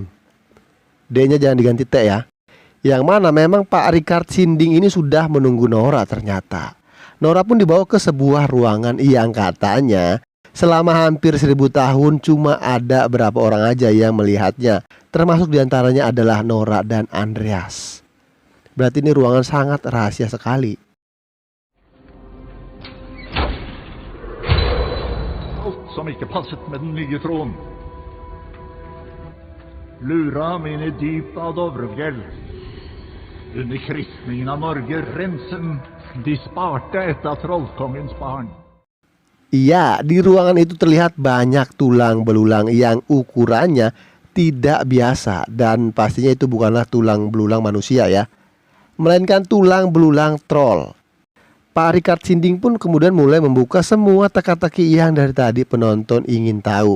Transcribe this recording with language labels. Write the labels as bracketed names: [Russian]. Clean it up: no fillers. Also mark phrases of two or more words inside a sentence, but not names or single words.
[Indonesian] D-nya jangan diganti T ya. Yang mana memang Pak Richard Sinding ini sudah menunggu Nora ternyata. Nora pun dibawa ke sebuah ruangan yang katanya selama hampir 1000 tahun cuma ada berapa orang aja yang melihatnya, termasuk diantaranya adalah Nora dan Andreas. Berarti ini ruangan sangat rahasia sekali. [Norwegian] Som ikke passet med den nye tronen. Lura ham inn i dypet av Dovrefjell. Under kristningen av Norge rensen de sparte et av trollkongens barn. [Indonesian] Iya, di ruangan itu terlihat banyak tulang belulang yang ukurannya tidak biasa, dan pastinya itu bukanlah tulang belulang manusia ya, melainkan tulang belulang troll. Pak Richard Sinding pun kemudian mulai membuka semua teka-teki yang dari tadi penonton ingin tahu.